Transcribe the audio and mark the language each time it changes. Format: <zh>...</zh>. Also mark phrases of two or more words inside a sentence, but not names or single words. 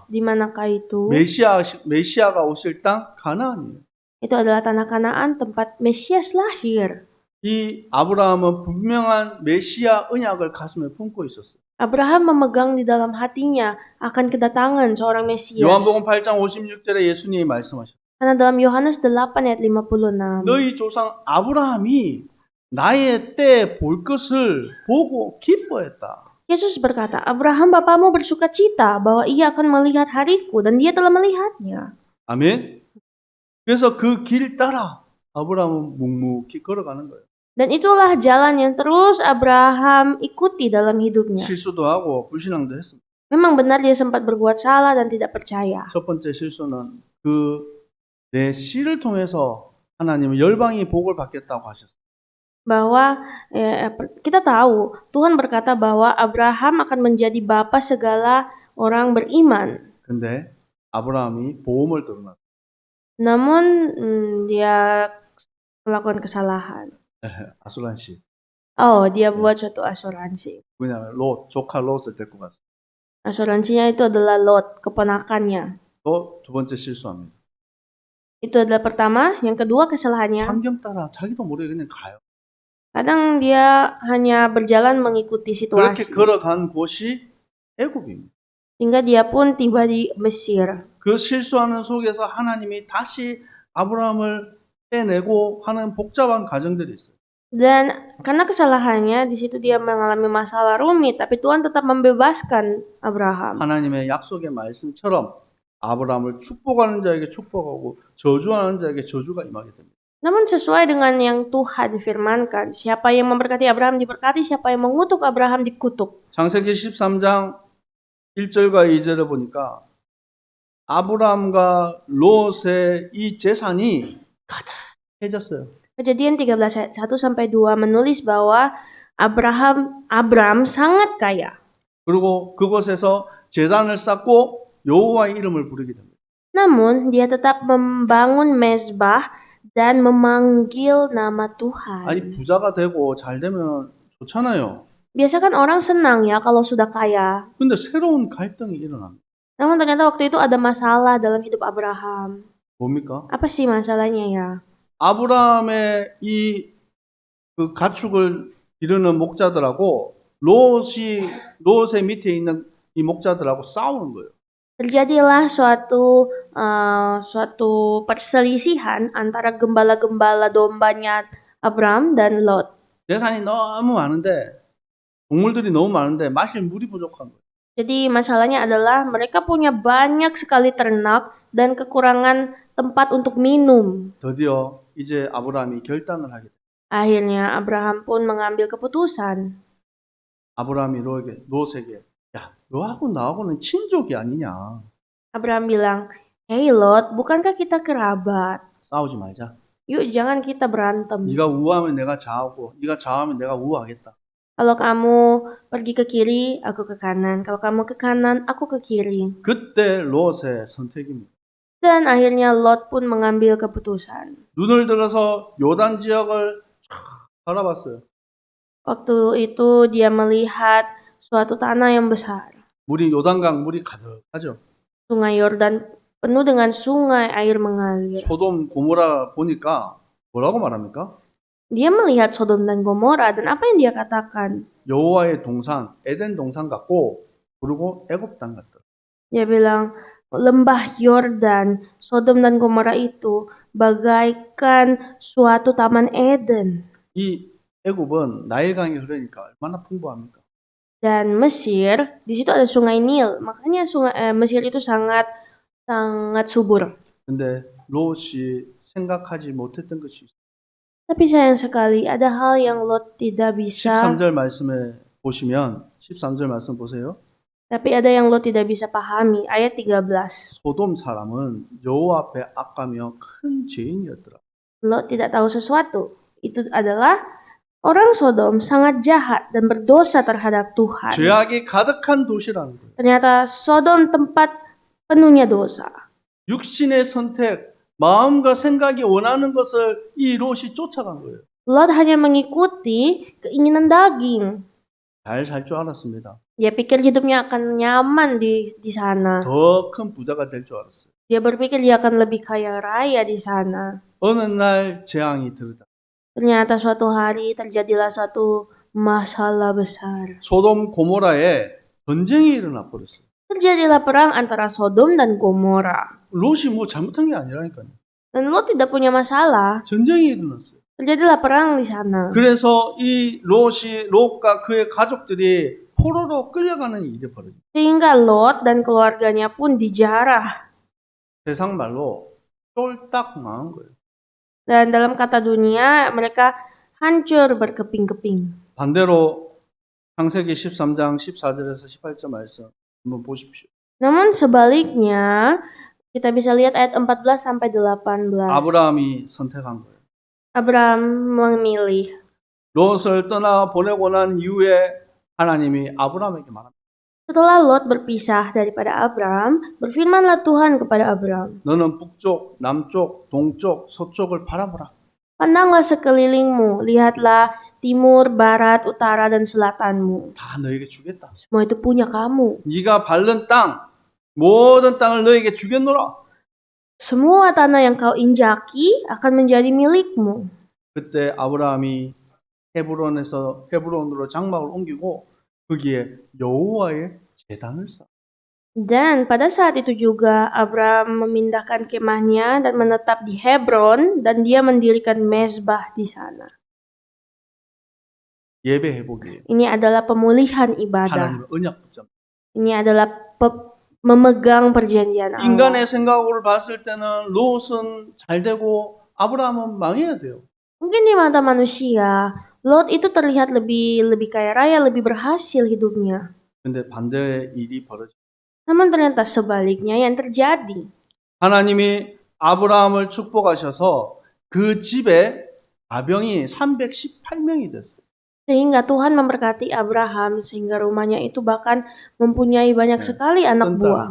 <id>Di manakah itu?</id> <ko>메시아가 오실 땅 가나안이에요.</ko> <id>Itu adalah tanah Kanaan, tempat Mesias lahir.</id> <ko>이 아브라함은 분명한 메시아 언약을 가슴에 품고 있었어요.</ko> <id>Abraham memegang di dalam hatinya akan kedatangan seorang Mesias.</id> <ko>요한복음 8장 56절에 예수님이 말씀하셨어요.</ko> <id>Karena dalam Yohanes 8 ayat 56,</id> <ko>너희 조상 아브라함이 나의 때 볼 것을 보고 기뻐했다.</ko> <id>Yesus berkata, Abraham bapamu bersuka cita bahwa ia akan melihat hariku dan dia telah melihatnya.</id> <ko>아멘. 그래서 그 길 따라 아브라함은 묵묵히 걸어가는 거예요.</ko> <id>Dan itulah jalan yang terus Abraham ikuti dalam hidupnya.</id> <ko>실수도 하고 불신앙도 했습니다.</ko> <id>Memang benar dia sempat berbuat salah dan tidak percaya.</id> <ko>첫 번째 실수는 그 내 씨를 통해서 하나님은 열방이 복을 받겠다고 하셨어요.</ko> <id>Bahwa kita tahu Tuhan berkata bahwa Abraham akan menjadi bapa segala orang beriman.</id> <ko>근데 아브라함이 보험을 들어놨어요.</ko> <id>Namun dia melakukan kesalahan.</id> <ko>아수란시.</ko> <id>Oh, dia buat suatu asuransi.</id> <ko>왜냐하면 조카 롯을 데리고 갔어요.</ko> <id>Asuransinya itu adalah Lot, keponakannya.</id> <ko>또 두 번째 실수합니다.</ko> <id>Itu adalah pertama. Yang kedua kesalahannya,</id> <ko>환경 따라 자기도 모르게 그냥 가요.</ko> <id>kadang dia hanya berjalan mengikuti</id> <ko>그렇게</ko> <id>situasi.</id> <ko>걸어간 곳이 애굽입니다.</ko> <id>Hingga dia pun tiba di Mesir.</id> <ko>그 실수하는 속에서 하나님이 다시 아브라함을 떼내고 하는 복잡한 과정들이 있어요.</ko> <id>Dan karena kesalahannya, di situ dia mengalami masalah rumit, tapi Tuhan tetap membebaskan Abraham.</id> <ko>하나님의 약속의 말씀처럼 아브라함을 축복하는 자에게 축복하고 저주하는 자에게 저주가 임하게 됩니다.</ko> <id>Namun sesuai dengan yang Tuhan firmankan, siapa yang memberkati Abraham diberkati, siapa yang mengutuk Abraham dikutuk.</id> <ko>창세기 13장 1절과 2절을 보니까 아브라함과 롯의 이 재산이 가득해졌어요.</ko> <id>Kejadian 13 ayat 1 sampai 2 menulis bahwa Abraham sangat kaya.</id> <ko>그리고 그곳에서 제단을 쌓고 여호와의 이름을 부르게 됩니다.</ko> <id>Namun dia tetap membangun mezbah dan memanggil nama Tuhan.</id> <ko>아니 부자가 되고 잘 되면 좋잖아요.</ko> <id>Biasa kan orang senang ya kalau sudah kaya.</id> <ko>근데 새로운 갈등이 일어납니다.</ko> <id>Namun ternyata waktu itu ada masalah dalam hidup Abraham.</id> <ko>뭡니까?</ko> <id>Apa sih masalahnya ya?</id> <ko>아브라함의 그 가축을 기르는 목자들하고 롯의 밑에 있는 이 목자들하고 싸우는 거예요.</ko> <id>Terjadilah suatu perselisihan antara gembala-gembala dombanya Abraham dan Lot.</id> <ko>재산이 너무 많은데 동물들이 너무 많은데 마실 물이 부족한 거예요.</ko> <id>Jadi masalahnya adalah mereka punya banyak sekali ternak dan kekurangan tempat untuk minum.</id> <ko>드디어 이제 아브라함이 결단을 하게 돼요.</ko> <id>Akhirnya Abraham pun mengambil keputusan.</id> <ko>아브라함이 롯에게 야, 너하고 나하고는 친족이 아니냐.</ko> <id>Abraham bilang, "Hey Lot, bukankah kita kerabat?</id> <ko>싸우지 말자.</ko> <id>Yuk jangan kita berantem.</id> <ko>네가 우하면 내가 좌하고 네가 좌하면 내가 우하겠다.</ko> <id>Kalau kamu pergi ke kiri, aku ke kanan. Kalau kamu ke kanan, aku ke kiri."</id> <ko>그때 롯의 선택입니다.</ko> <id>Dan akhirnya Lot pun mengambil keputusan.</id> <ko>눈을 들어서 요단 지역을 쫙 바라봤어요.</ko> <id>Waktu itu dia melihat suatu tanah yang besar.</id> <ko>물이 요단강 물이 가득하죠.</ko> <id>Sungai Yordan penuh dengan sungai air mengalir.</id> <ko>소돔 고모라 보니까 뭐라고 말합니까?</ko> <id>Dia melihat Sodom dan Gomora dan apa yang dia katakan?</id> <ko>여호와의 동산, 에덴 동산 같고 그리고 애굽 땅 같다.</ko> <id>Dia bilang, lembah Yordan, Sodom dan Gomora itu bagaikan suatu taman Eden.</id> <ko>이 애굽은 나일강이 흐르니까 얼마나 풍부합니까?</ko> <id>Dan Mesir, di situ ada sungai Nil, makanya Mesir itu sangat subur.</id> <ko>근데 롯이 생각하지 못했던 것이 있어요.</ko> <id>Tapi sayang sekali, ada hal yang Lot tidak bisa.</id> <ko>13절 말씀에 보시면 13절 말씀 보세요.</ko> <id>Tapi ada yang Lot tidak bisa pahami. Ayat 13.</id> <ko>소돔 사람은 여호와 앞에 악하며 큰 죄인이었더라.</ko> <id>Lot tidak tahu sesuatu. Itu adalah orang Sodom sangat jahat dan berdosa terhadap Tuhan.</id> <ko>죄악이 가득한 도시라는 거예요.</ko> <id>Ternyata Sodom tempat penuhnya dosa.</id> <ko>육신의 선택, 마음과 생각이 원하는 것을 이 롯이 쫓아간 거예요.</ko> <id>Lot hanya mengikuti keinginan daging.</id> <ko>잘 살 줄 알았습니다.</ko> <id>Dia pikir hidupnya akan nyaman di sana.</id> <ko>더 큰 부자가 될 줄 알았어요.</ko> <id>Dia berpikir dia akan lebih kaya raya di sana.</id> <ko>어느 날 재앙이 들다.</ko> <id>Ternyata suatu hari terjadilah suatu masalah besar.</id> <ko>소돔 고모라에 전쟁이 일어나 버렸어요.</ko> <id>Terjadilah perang antara Sodom dan Gomora.</id> <ko>롯이 뭐 잘못한 게 아니라니까요.</ko> <id>Dan Lot tidak punya masalah.</id> <ko>전쟁이 일어났어요.</ko> <id>Terjadilah perang di sana.</id> <ko>그래서 이 롯과 그의 가족들이 포로로 끌려가는 일이 벌어져요.</ko> <id>Sehingga Lot dan keluarganya pun dijarah.</id> <ko>세상 말로 쫄딱 망한 거예요.</ko> <id>Dan dalam kata dunia, mereka hancur berkeping-keping.</id> <ko>반대로 창세기 13장 14절에서 18절 말씀 한번 보십시오.</ko> <id>Namun sebaliknya, kita bisa lihat ayat 14 sampai 18.</id> <ko>아브라함이 선택한 거예요.</ko> <id>Abraham memilih.</id> <ko>롯을 떠나 보내고 난 이후에 하나님이 아브라함에게 말합니다.</ko> <id>Setelah Lot berpisah daripada Abraham, berfirmanlah Tuhan kepada Abraham,</id> <ko>너는 북쪽, 남쪽, 동쪽, 서쪽을 바라보라.</ko> <id>pandanglah sekelilingmu, lihatlah timur, barat, utara, dan selatanmu.</id> <ko>다 너에게 주겠다.</ko> <id>Semua itu punya kamu.</id> <ko>네가 밟는 땅, 모든 땅을 너에게 주겠노라.</ko> <id>Semua tanah yang kau injaki akan menjadi milikmu.</id> <ko>그때 아브라함이 헤브론으로 장막을 옮기고 거기에 여호와의 제단을 쌓아.</ko> <id>Dan pada saat itu juga Abraham memindahkan kemahnya dan menetap di Hebron dan dia mendirikan mezbah di sana.</id> <ko>예배 회복이에요.</ko> <id>Ini adalah pemulihan ibadah.</id> <ko>하나님의 언약 붙잡.</ko> <id>Ini adalah memegang perjanjian Allah.</id> <ko>인간의 생각으로 봤을 때는 롯은 잘 되고 아브라함은 망해야 돼요.</ko> <id>Mungkin di mata manusia, Lot itu terlihat lebih kaya raya, lebih berhasil hidupnya.</id> <ko>근데 반대의 일이 벌어져.</ko> <id>Namun ternyata sebaliknya yang terjadi.</id> <ko>하나님이 아브라함을 축복하셔서 그 집에 가병이 318명이 됐어요.</ko> <id>Sehingga Tuhan memberkati Abraham sehingga rumahnya itu bahkan mempunyai banyak sekali anak buah.</id>